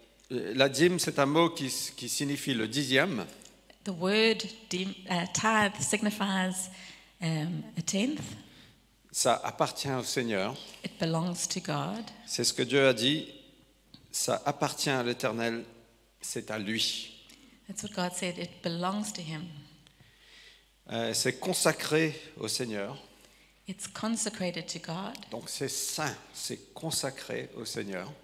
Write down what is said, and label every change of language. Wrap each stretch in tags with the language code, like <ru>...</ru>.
<fr>La dîme, c'est un mot qui signifie le dixième.</fr> <en>The word tithe signifies a tenth.</en> <fr>Ça appartient au Seigneur.</fr> <en>It belongs to God.</en> <fr>C'est ce que Dieu a dit. Ça appartient à l'Éternel. C'est à lui.</fr> <en>That's what God said. It belongs to him.</en> <fr>C'est consacré au Seigneur.</fr> <en>It's consecrated to God.</en> <fr>Donc c'est saint, c'est consacré au Seigneur.</fr>